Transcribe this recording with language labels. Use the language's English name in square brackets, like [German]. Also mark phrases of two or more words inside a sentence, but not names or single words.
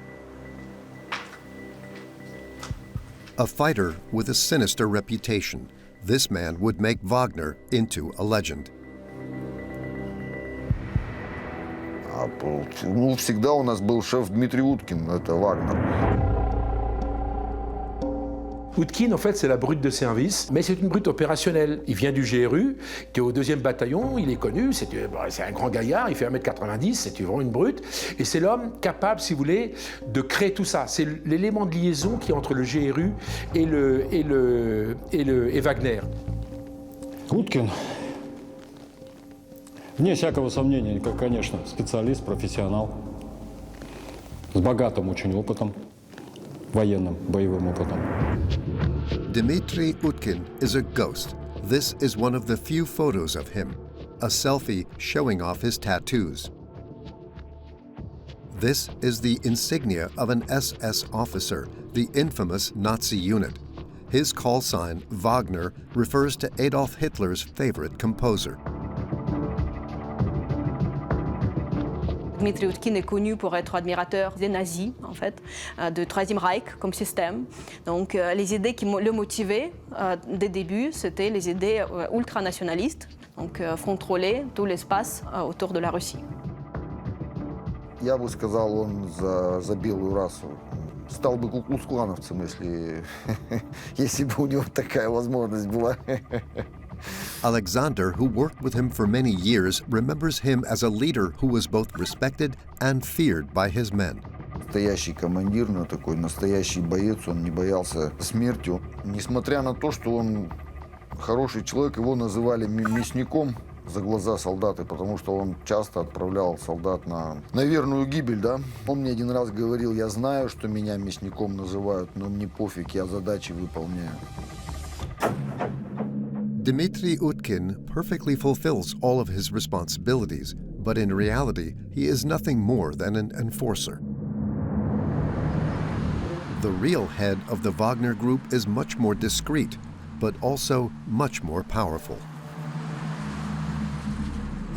[English] A fighter with a sinister reputation, this man would make Wagner into a legend. [Russian] Всегда у нас был шеф Дмитрий Уткин, это Вагнер. [French] Utkin, en fait, c'est la brute de service, mais c'est une brute opérationnelle. Il vient du GRU, qui est au 2e bataillon, il est connu, c'est un grand gaillard, il fait 1m90, c'est vraiment une brute. Et c'est l'homme capable, si vous voulez, de créer tout ça. C'est l'élément de liaison qui est entre le GRU et Wagner. [Russian] Уткин, вне всякого сомнения, конечно, специалист, профессионал, с богатым очень опытом, военным, боевым опытом. [English] Dmitry Utkin is a ghost. This is one of the few photos of him, a selfie showing off his tattoos. This is the insignia of an SS officer, the infamous Nazi unit. His call sign, Wagner, refers to Adolf Hitler's favorite composer. [French] Dmitry Utkin est connu pour être admirateur des nazis, en fait, du Troisième Reich comme système. Donc les idées qui le motivaient dès le début, c'était les idées ultranationalistes, donc contrôler tout l'espace autour de la Russie. [Russian] Я бы сказал, он за белую расу. Стал бы куклус-клановцем, если бы у него такая возможность была. [English] Alexander, who worked with him for many years, remembers him as a leader who was both respected and feared by his men. [Russian] Настоящий командир, такой настоящий боец, он не боялся смертью. Несмотря на то, что он хороший человек, его называли мясником за глаза солдаты, потому что он часто отправлял солдат на верную гибель, да. Он мне один раз говорил: я знаю, что меня мясником называют, но мне пофиг, я задачи выполняю. [English] Dmitry Utkin perfectly fulfills all of his responsibilities, but in reality, he is nothing more than an enforcer. The real head of the Wagner Group is much more discreet, but also much more powerful.